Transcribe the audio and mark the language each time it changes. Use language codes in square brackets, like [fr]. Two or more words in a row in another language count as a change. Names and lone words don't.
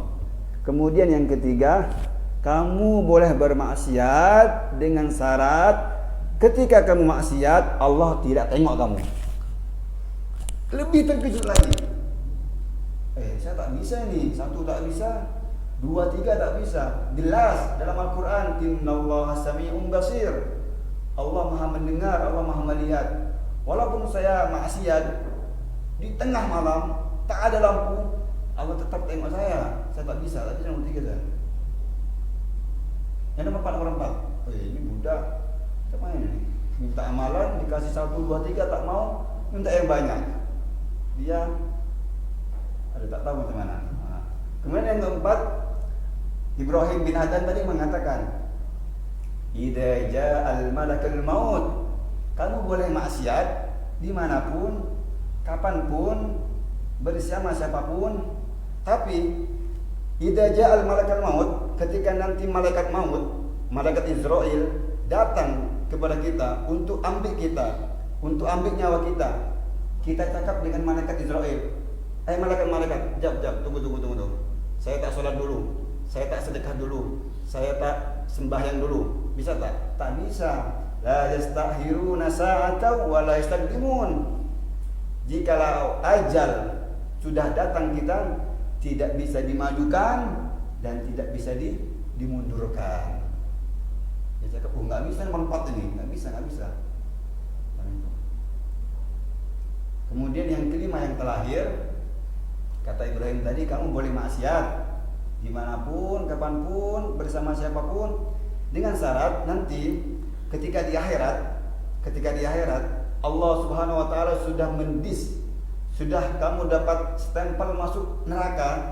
[ms] Kemudian yang ketiga, kamu boleh bermaksiat dengan syarat ketika kamu maksiat Allah tidak tengok kamu. Lebih terkejut lagi. Saya tak bisa ini. Satu tak bisa, dua, tiga tak bisa. Jelas dalam Al-Quran, [ar] Innallaha sami'un basir. [ms] Allah maha mendengar, Allah maha melihat. Walaupun saya maksiat di tengah malam, tak ada lampu, Allah tetap tengok saya. Saya tak bisa, tapi nomor tiga saya. Yang nomor 4. Ini budak macam mana ni? Minta amalan, dikasih 1, 2, 3 tak mau, minta yang banyak. Dia tak tahu macam mana. Kemudian yang keempat, Ibrahim bin Adhan tadi mengatakan, [ar] idza ja'al malakul maut. [id] Kamu boleh maksiat dimanapun, kapanpun, bersama siapapun, tapi [ar] idza ja'al malakul maut, [id] ketika nanti malaikat maut, malaikat Israel datang kepada kita untuk ambil nyawa kita. [ms] Kita cakap dengan malaikat Israel, malaikat, jap, tunggu. Saya tak sholat dulu, saya tak sedekah dulu, saya tak sembahyang dulu. Bisa tak? Tak bisa. [ar] La yastahiruna sa'atan wa la yastaqdimun. [id] Jikalau ajal sudah datang kita, tidak bisa dimajukan dan tidak bisa dimundurkan. [ms] Dia cakap, nggak bisa nomor 4 ini, nggak bisa. [id] Kemudian yang kelima, yang terakhir, kata Ibrahim tadi, kamu boleh maksiat dimanapun, kapanpun, bersama siapapun, dengan syarat nanti ketika di akhirat [ar] Allah Subhanahu wa taala [id] sudah sudah kamu dapat stempel masuk neraka.